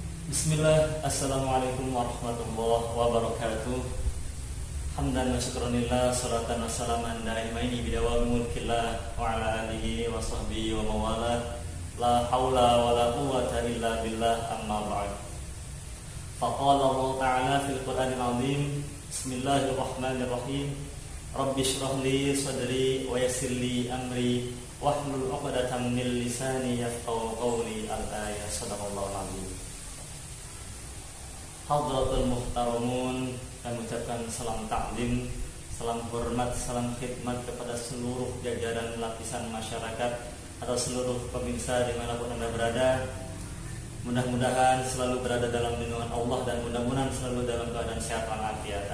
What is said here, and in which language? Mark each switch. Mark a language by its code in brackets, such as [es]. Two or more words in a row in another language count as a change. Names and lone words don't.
[ar] بسم الله، السلام عليكم ورحمة الله وبركاته. حمدا وشكرا لله، صلاة وسلاما دائمين بدوام ملك الله وعلى آله وصحبه وموالاه. لا حول ولا قوة إلا بالله، أما بعد. فقال الله تعالى في القرآن العظيم. بسم الله الرحمن الرحيم. رب اشرح لي صدري ويسر لي أمري واحلل عقدة من لساني يفقهوا قولي. الآية. صدق الله العظيم. حضرات المحترمون, [id] kami ucapkan salam taklim, salam hormat, salam khidmat kepada seluruh jajaran lapisan masyarakat atau seluruh pemirsa dimanapun Anda berada. Mudah-mudahan selalu berada dalam lindungan Allah dan mudah-mudahan selalu dalam keadaan sehat walafiat.